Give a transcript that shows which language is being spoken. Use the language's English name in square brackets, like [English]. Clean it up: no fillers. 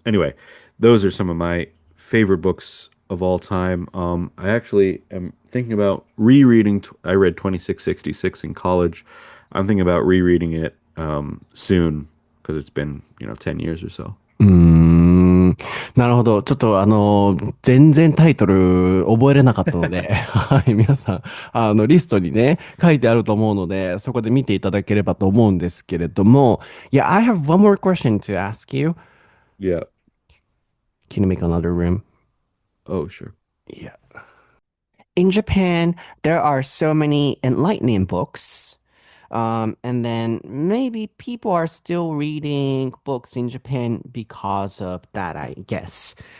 [English] Anyway, those are some of my favorite books of all time. I actually am thinking about rereading. I read 2666 in college. I'm thinking about rereading it soon because it's been 10 years or so. [Japanese] なるほど。ちょっと全然タイトル覚えれなかったので、はい、皆さん、リストにね、書いてあると思うので、そこで見ていただければと思うんですけれども、 [English] Yeah, I have one more question to ask you. Yeah. Can you make another room? Oh, sure. Yeah. In Japan, there are so many enlightening books. And then maybe people are still reading books in Japan because of that, I guess.